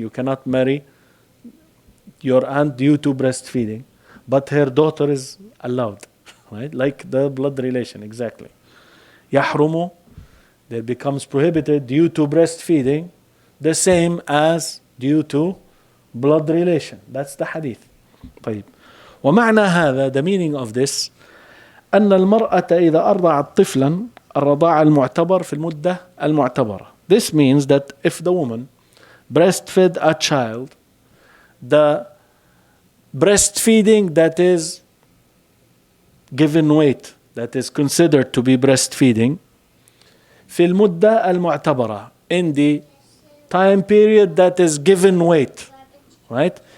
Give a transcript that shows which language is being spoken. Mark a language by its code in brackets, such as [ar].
[en] You cannot marry your aunt due to breastfeeding, but her daughter is allowed, right? Like the blood relation, exactly. يحرم, that becomes prohibited due to breastfeeding, the same as due to blood relation. That's the hadith. طيب. [ar] ومعنى هذا, [en] the meaning of this, [ar] أن المرأة إذا أرضعت طفلا, الرضاعة المعتبر في المدة المعتبرة. [en] This means that if the woman breastfed a child, the breastfeeding that is given weight, that is considered to be breastfeeding, [ar] في المدة المعتبرة, [en] in the time period that is given weight, right?